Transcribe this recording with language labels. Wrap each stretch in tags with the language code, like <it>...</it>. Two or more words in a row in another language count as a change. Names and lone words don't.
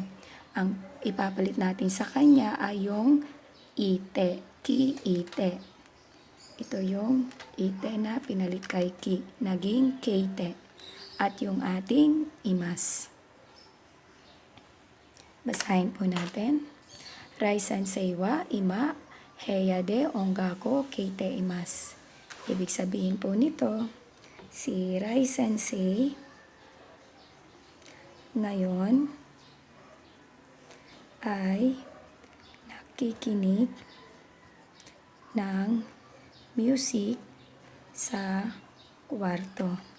<tl>Ang ipapalit natin sa kanya ay yung ite, ki ite. Ito yung ite na pinalit kay ki, naging keite. At yung ating imas. Basahin po natin.</tl> <ja>ライ先生は今部屋で音楽聞いています.</ja> <tl>Ibig sabihin po nito, si Rai Sensei ngayon ay nakikinig ng music sa kwarto.</tl>